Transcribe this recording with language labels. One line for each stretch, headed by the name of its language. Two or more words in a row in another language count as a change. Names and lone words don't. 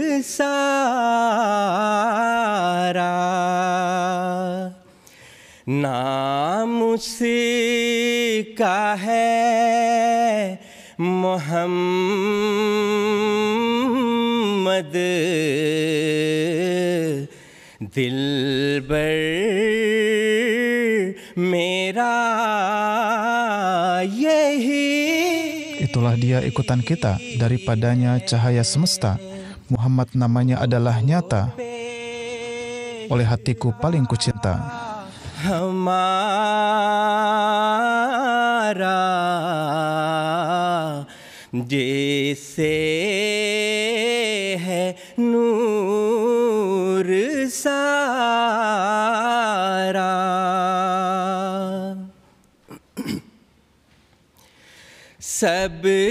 Urdu: सारा, नाम उसका है मोहम्मद, दिलबर मेरा
Indonesian: Itulah dia ikutan kita, daripadanya cahaya semesta. Muhammad namanya adalah nyata. oleh hatiku paling kucinta.
Urdu: हमारा जैसे है नूर सारा, सब